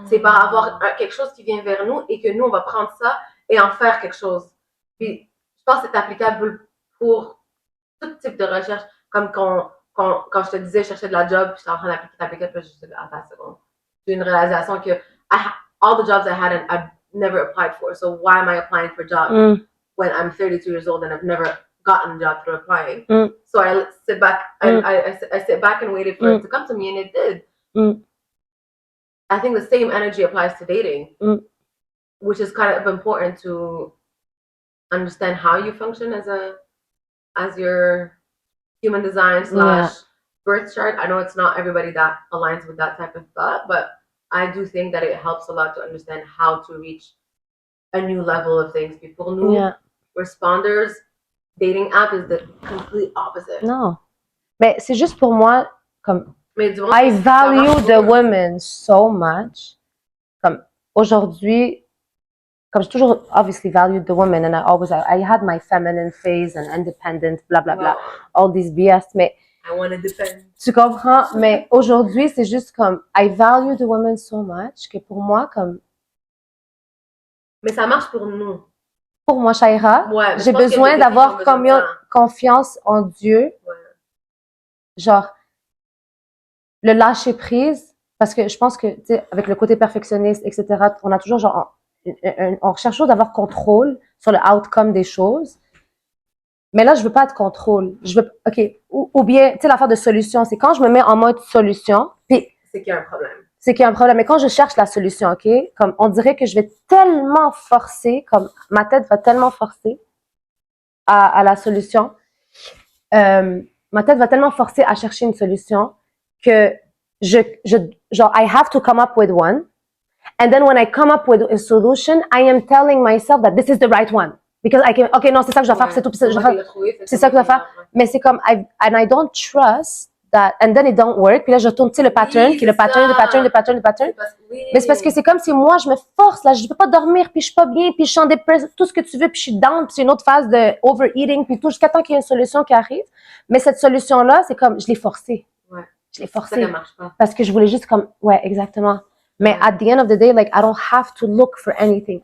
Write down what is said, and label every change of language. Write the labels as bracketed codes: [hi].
[fr] C'est par avoir quelque chose qui vient vers nous et que nous, on va prendre ça et en faire quelque chose. Puis, je pense que c'est applicable pour tout type de recherche. Comme quand je te disais, je cherchais de la job, puis j'étais en train d'appliquer, puis je disais, attends une seconde. J'ai une réalisation que [en] all the jobs I had, I've never applied for. So why am I applying for jobs when I'm 32 years old and I've never gotten a job through applying? So I sit back, I sit back and waited for it to come to me, and it did. I think the same energy applies to dating, which is kind of important to understand how you function as your human design / birth chart. I know it's not everybody that aligns with that type of thought, but I do think that it helps a lot to understand how to reach a new level of things. [fr] Pour nous, [en] responders, dating app is the complete opposite. [fr] Non. Mais c'est juste pour moi, comme, Mais du moins, [en] I value the women so much. [fr] Comme, aujourd'hui, comme j'ai toujours [en] obviously valued the women, and I had my feminine phase and independent, blah, blah, blah, all these BS, mais I want to depend. [fr] Tu comprends? Mais aujourd'hui, c'est juste comme, [en] I value the women so much [fr] que pour moi, comme... Mais ça marche pour nous. Pour moi, Chahira, j'ai besoin d'avoir confiance en Dieu. Genre, le lâcher prise, parce que je pense que, tu sais, avec le côté perfectionniste, etc., on a toujours genre, on recherche toujours d'avoir contrôle sur le outcome des choses. Mais là, je veux pas de contrôle. Je veux, OK, ou bien, tu sais, l'affaire de solution, c'est quand je me mets en mode solution, puis c'est qu'il y a un problème. C'est qu'il y a un problème. Mais quand je cherche la solution, OK, comme on dirait que je vais tellement forcer, comme ma tête va tellement forcer à la solution, ma tête va tellement forcer à chercher une solution que genre, [en] I have to come up with one. And then when I come up with a solution, I am telling myself that this is the right one. Because I can, [fr] OK, non, c'est ça que je dois faire, c'est tout, c'est ça que je dois faire. Mais c'est comme, [en] and I don't trust that, and then it don't work. [fr] Puis là, je tourne, tu sais, le pattern, qui est le pattern. Mais c'est parce que c'est comme si moi, je me force, là, je peux pas dormir, puis je suis pas bien, puis je suis en dépression, tout ce que tu veux, puis je suis down, puis c'est une autre phase de overeating, puis tout, jusqu'à temps qu'il y ait une solution qui arrive. Mais cette solution-là, c'est comme, je l'ai forcée. Je l'ai forcée. Ça marche pas. Parce que je voulais juste comme, exactement. [en] Mais at the end of the day, like, I don't have to look for anything.